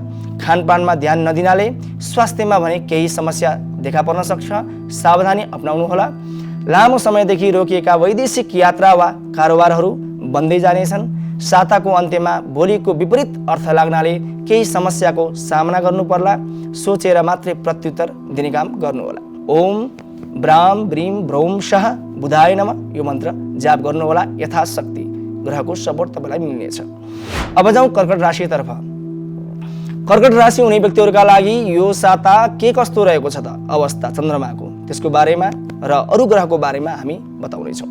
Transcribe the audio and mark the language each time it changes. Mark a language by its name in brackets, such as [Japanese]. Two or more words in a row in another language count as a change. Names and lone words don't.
[Nepali] खानपानमा ध्यान नदिनाले स्वास्थ्यमा भने केही समस्या देखा पर्न सक्छ, सावधानी अपनाउनुहोला। लामो समयदेखि रोकिएका वैदेशिक यात्रा वा कारोबारहरू बन्दै जानेछन्। साताको अन्त्यमा बोलीको विपरीत अर्थ लाग्नाले केही समस्याको सामना गर्नु पर्ला। सोचेर मात्रै प्रत्युत्तर दिने काम गर्नुहोला। [Sanskrit] ओम ब्राम ब्रीम ब्रौम शाह बुधाय नमः [Nepali] यो मन्त्र जाप गर्नुहोला। यथाशक्ति ग्रहको सपोर्ट तपाईँलाई मिल्नेछ। अब जाउँ कर्कट राशितर्फ। कर्कट राशि हुने व्यक्तिहरूका लागि यो साता के कस्तो रहेको छ त अवस्था चन्द्रमाको, त्यसको बारेमा र अरू ग्रहको बारेमा हामी बताउनेछौँ।